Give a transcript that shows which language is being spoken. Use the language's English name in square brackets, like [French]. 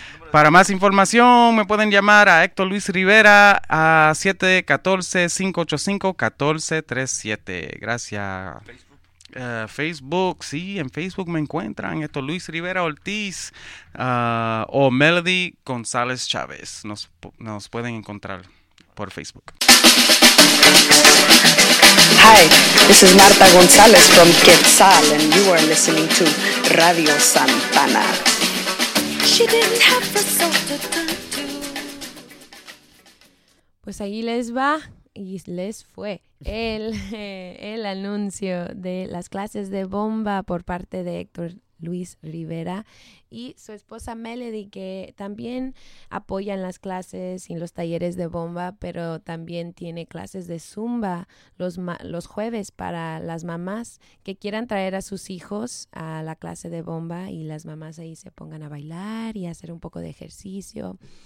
[Spanish] Para más información, me pueden llamar a Héctor Luis Rivera a 714-585-1437. Gracias. Facebook, sí, en Facebook me encuentran, esto Luis Rivera Ortiz o Melody González Chávez, nos pueden encontrar por Facebook. [English] Hi, this is Marta González from Quetzal and you are listening to Radio Santana. She didn't have a soul to talk to. [Spanish] Pues ahí les va y les fue el anuncio de las clases de bomba por parte de Héctor Luis Rivera y su esposa Melody, que también apoyan las clases y los talleres de bomba, pero también tiene clases de zumba los jueves para las mamás que quieran traer a sus hijos a la clase de bomba y las mamás ahí se pongan a bailar y hacer un poco de ejercicio.